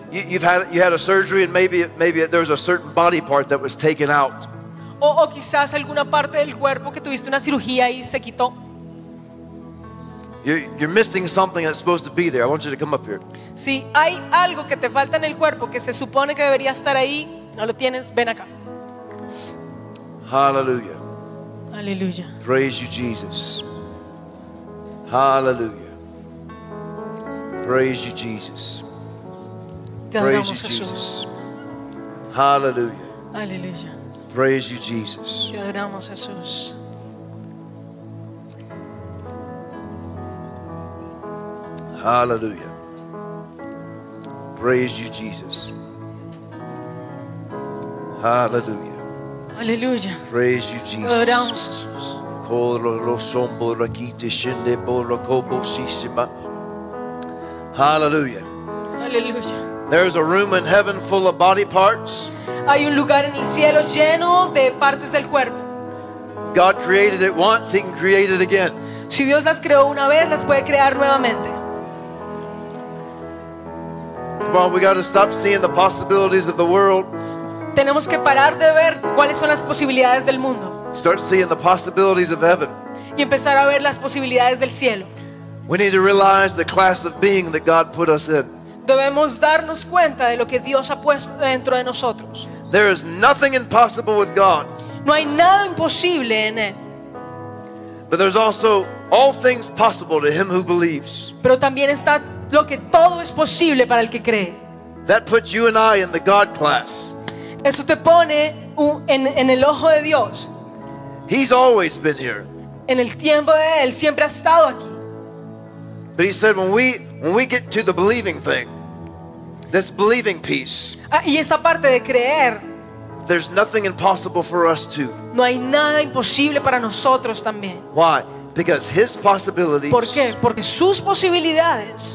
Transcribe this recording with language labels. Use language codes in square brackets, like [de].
[en] You had a surgery and maybe there's a certain body part that was taken out. [es] O quizás alguna parte del cuerpo que tuviste una cirugía y se quitó. [en] You're missing something that's supposed to be there. I want you to come up here. [es] Si hay algo que te falta en el cuerpo que se supone que debería estar ahí, no lo tienes, ven acá. [en] Hallelujah. Hallelujah. Praise you, Jesus. Hallelujah. Praise you, Jesus. Praise you, Jesus. Hallelujah. Hallelujah. Praise you, Jesus. [es] Te adoramos, Jesús. [en] Hallelujah. Praise you, Jesus. Hallelujah. Hallelujah. Praise you, Jesus. [es] Te adoramos, Jesús. [en] Hallelujah. Hallelujah. There's a room in heaven full of body parts. [es] Hay un lugar en el cielo lleno de partes del cuerpo. [en] God created it once, He can create it again. [es] Si Dios las creó una vez, las puede crear nuevamente. [en] Come on, we got to stop seeing the possibilities of the world. [es] Tenemos que parar de ver cuáles son las posibilidades del mundo. [en] Start seeing the possibilities of heaven. [es] Y empezar a ver las posibilidades del cielo. [en] We need to realize the class of being that God put us in. [es] Debemos darnos cuenta de lo que Dios ha puesto dentro de nosotros. [en] There is nothing impossible with God. [es] No hay nada imposible en él. [en] But there's also all things possible to him who believes. [es] Pero también está lo que todo es posible para el que cree. [en] That puts you and I in the God class. [es] Eso te pone en el ojo de Dios. [en] He's always been here. [es] En el tiempo de él siempre ha estado aquí. [en] But he said when we get to the believing thing, this believing piece. [es] Y esa parte de creer. [en] There's nothing impossible for us too. [es] No hay nada imposible para nosotros también. [en] Why? Because his possibilities. [es] ¿Por qué? Porque sus posibilidades.